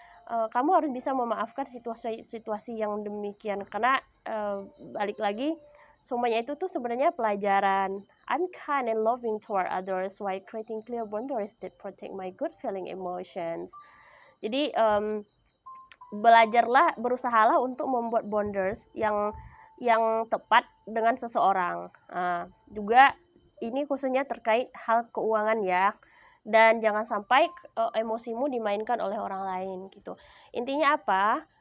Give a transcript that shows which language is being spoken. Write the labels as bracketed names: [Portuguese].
[Indonesian] Kamu harus bisa memaafkan situasi yang demikian, karena balik lagi semuanya itu tuh sebenarnya pelajaran. [English] I'm kind and loving toward others while creating clear boundaries that protect my good feeling emotions. [Indonesian] Jadi belajarlah, berusahalah untuk membuat boundaries yang tepat dengan seseorang. Juga ini khususnya terkait hal keuangan ya. Dan jangan sampai emosimu dimainkan oleh orang lain gitu. Intinya apa?